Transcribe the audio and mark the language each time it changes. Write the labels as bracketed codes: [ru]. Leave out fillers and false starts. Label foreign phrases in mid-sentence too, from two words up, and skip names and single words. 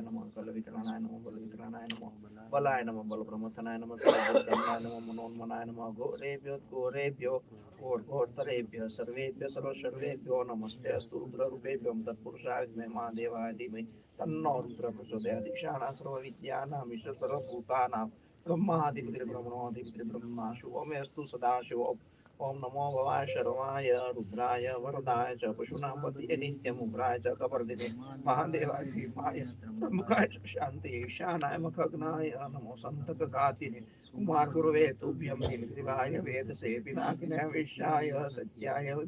[sa] નમઃ કલવિકરણાય નમઃ બલવિકરણાય નમઃ બલાય નમઃ બલબ્રહ્મથનાય નમઃ સર્વોત્તમાય નમઃ મનોન્મનાય નમઃ ઘોરેભ્યો ઘોરતરેભ્ય સર્વેભ્ય સર્વેભ્યો નમસ્તે અસ્તુ રુદ્રરૂપેભ્યો તત્પુરુષાય વિદ્મહે મહાદેવાય ધીમહિ તન્નો રુદ્ર પ્રચોદયાत् ઈશાનः સર્વવિદ્યાનાં ઈશ્વરः સર્વભૂતાનાં ब्रह्मादिपितृब्रह्मा शुभमेस्तु सदाशिव ओम नमो भवाय शर्वाय रुद्राय वरदाय च पशूनां पतये नित्यमुग्राय च कपर्दिने महादेवाय धीमाय त्र्यंबकाय च शान्ति ईशानाय मखग्नाय नमो सन्ततघातिने कुमार गुरुवे तुभ्यं नीलग्रीवाय वेदसे पिनाकिने विश्याय सत्याय